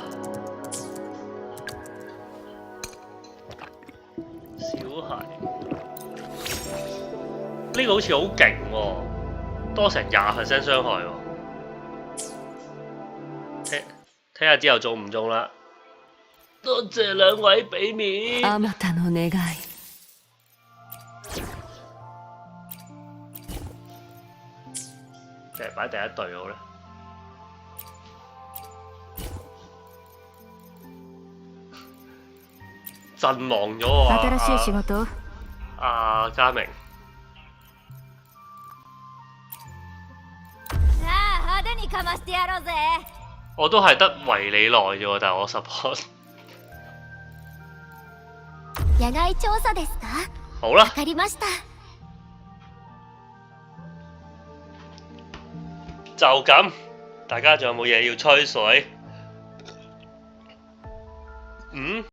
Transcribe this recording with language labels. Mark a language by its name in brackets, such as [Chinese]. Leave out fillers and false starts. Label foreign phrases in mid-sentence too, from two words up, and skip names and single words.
[Cantonese] 小孩呢個好似好勁喎，多成20% 傷害喎。睇下之後中唔中啦。多謝兩位俾面。 [Japanese] あまたの願い。 [Cantonese] 定係擺第一隊好咧？陣亡咗啊！ [Japanese] 新しい仕事？ [Cantonese] 嘉明。 [Japanese] さあ派手にかましてやろうぜ！ [Cantonese] 我都係得維你耐啫喎，但係我 support。 [Japanese] 野外調査ですか？ [Cantonese] 好啦， [Japanese] わかりました。 [Cantonese] 就咁。大家仲有冇嘢要吹水？